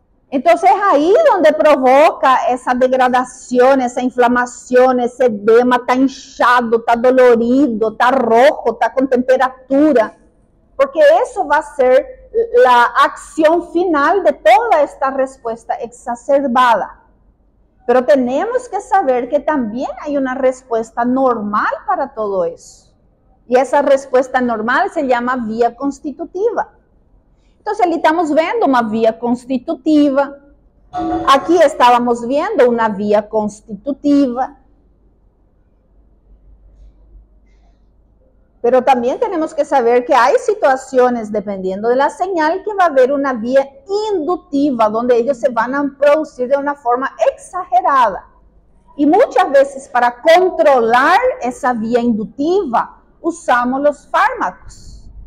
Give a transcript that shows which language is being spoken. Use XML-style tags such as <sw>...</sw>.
<es>Entonces ahí donde provoca esa degradación, esa inflamación, ese edema, está hinchado, está dolorido, está rojo, está con temperatura, porque eso va a ser la acción final de toda esta respuesta exacerbada. Pero tenemos que saber que también hay una respuesta normal para todo eso. Y esa respuesta normal se llama vía constitutiva.</es> <pt>Entonces, ali estamos vendo uma via constitutiva. Aqui estávamos vendo uma via constitutiva.</pt> <es>Pero también tenemos que saber que hay situaciones, dependiendo de la señal, que va a haber una vía inductiva, donde ellos se van a producir de una forma exagerada. Y muchas veces para controlar esa vía inductiva, usamos los fármacos.</es>